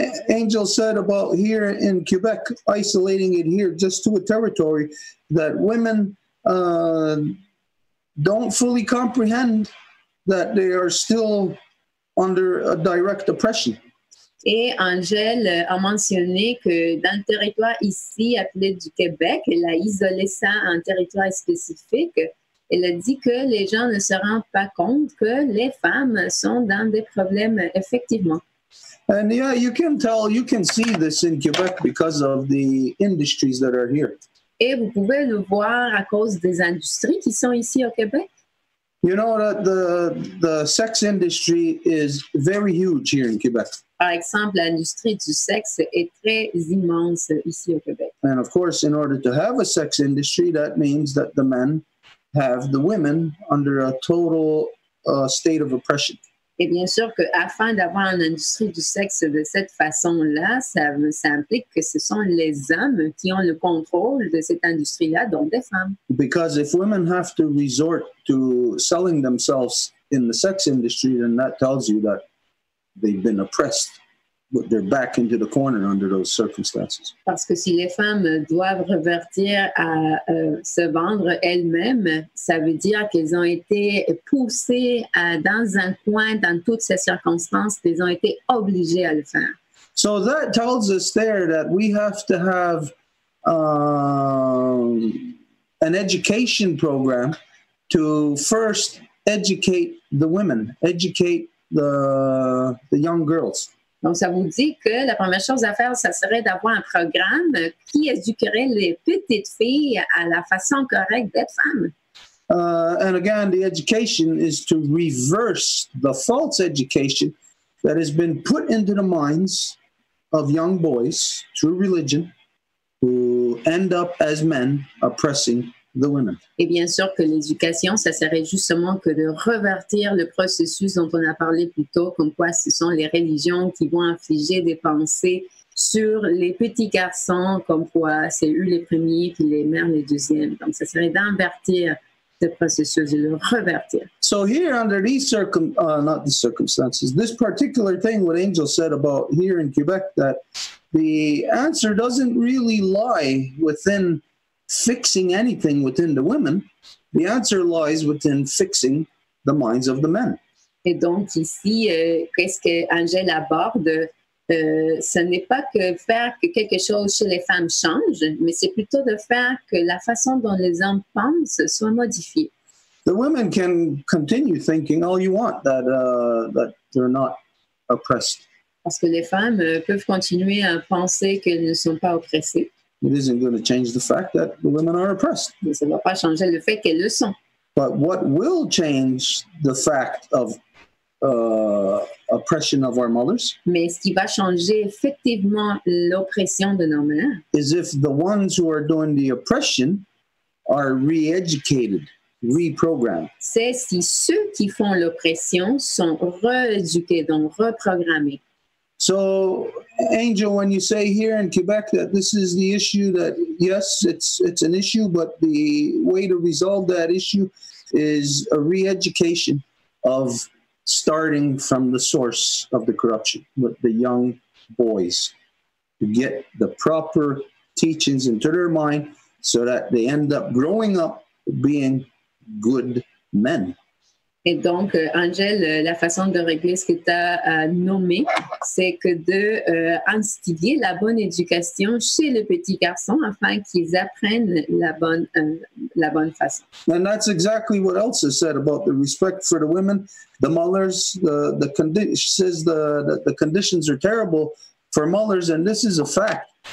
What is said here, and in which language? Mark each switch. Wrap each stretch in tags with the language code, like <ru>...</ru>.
<en>Angel said about here in Quebec, isolating it here just to a territory that women don't fully comprehend that they are still under a direct oppression.</en> <fr>Et Angèle a mentionné que dans le territoire ici appelé du Québec, elle a isolé ça en territoire spécifique. Elle a dit que les gens ne se rendent pas compte que les femmes sont dans des problèmes effectivement.</fr> <en>And yeah, you can see this in Quebec because of the industries that are here.</en> <fr>Et vous pouvez le voir à cause des industries qui sont ici au Québec.</fr> <en>You know that the sex industry is very huge here in Quebec.</en> <fr>Par exemple, l'industrie du sexe est très immense ici au Québec.</fr> <en>And of course, in order to have a sex industry, that means that the men have the women under a total state of oppression.</en> <fr>Et bien sûr qu'afin d'avoir une industrie du sexe de cette façon-là, ça implique que ce sont les hommes qui ont le contrôle de cette industrie-là, donc des femmes.</fr> <en>Because if women have to resort to selling themselves in the sex industry, then that tells you that they've been oppressed, but they're back into the corner under those circumstances.</en> <fr>Parce que si les femmes doivent revertir à se vendre elles-mêmes, ça veut dire qu'elles ont été poussées dans un coin dans toutes ces circonstances, qu'elles ont été obligées à le faire.</fr> <en>So that tells us there that we have to have an education program to first educate the women, educate the young girls.</en> <fr>Donc, ça vous dit que la première chose à faire, ça serait d'avoir un programme qui éduquerait les petites filles à la façon correcte d'être femmes.</fr> <en>And again, the education is to reverse the false education that has been put into the minds of young boys through religion who end up as men oppressing the women.</en> <fr>Et bien sûr que l'éducation, ça serait justement que de revertir le processus dont on a parlé plus tôt, comme quoi ce sont les religions qui vont infliger des pensées sur les petits garçons, comme quoi c'est eux les premiers puis les mères les deuxièmes. Donc, ça serait d'invertir ce processus, de le revertir.</fr> <en>So here, under these not the circumstances, this particular thing what Angel said about here in Quebec, that the answer doesn't really lie within fixing anything within the women. The answer lies within fixing the minds of the men.</en> <fr>Et donc ici, qu'est-ce que Angèle aborde? ce n'est pas que faire que quelque chose chez les femmes change, mais c'est plutôt de faire que la façon dont les hommes pensent soit modifiée.</fr> <en>The women can continue thinking all you want that they're not oppressed.</en> <fr>Parce que les femmes peuvent continuer à penser qu'elles ne sont pas oppressées.</fr> <en>It isn't going to change the fact that the women are oppressed.</en> <fr>Mais ça ne va pas changer le fait qu'elles le sont.</fr> <en>But what will change the fact of oppression of our mothers?</en> <fr>Mais ce qui va changer effectivement l'oppression de nos mères,</fr> <en>is if the ones who are doing the oppression are re-educated, reprogrammed.</en> <fr>C'est si ceux qui font l'oppression sont rééduqués, donc reprogrammés.</fr> <en>So, Angel, when you say here in Quebec that this is the issue, that yes, it's an issue, but the way to resolve that issue is a re-education of starting from the source of the corruption with the young boys to get the proper teachings into their mind so that they end up growing up being good men.</en> <fr>Et donc, Angèle, la façon de régler ce que tu as nommé, c'est que de instiller la bonne éducation chez le petit garçon afin qu'ils apprennent la bonne façon.</fr> <en>And that's exactly what Elsa said about the respect for the women. The mothers, says the conditions are terrible for mothers, and this is a fact.</en>